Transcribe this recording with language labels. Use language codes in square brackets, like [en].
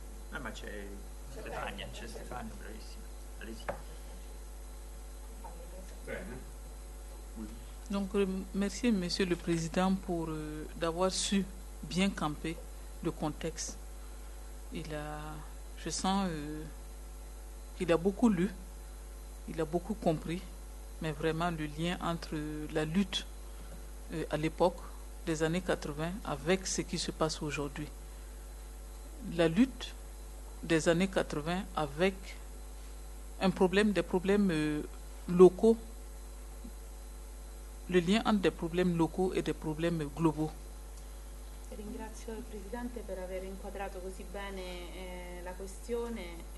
[it] No, ma c'è Stefania, bravissima. Alessia. Bene. [fr] Donc, merci Monsieur le Président pour d'avoir su bien camper le contexte. Je sens qu'il a beaucoup lu, il a beaucoup compris, mais vraiment le lien entre la lutte à l'époque des années 80 avec ce qui se passe aujourd'hui. La lutte des années 80 avec un problème, des problèmes locaux, le lien entre des problèmes locaux et des problèmes globaux. [it] Ringrazio il presidente per aver inquadrato così bene la questione.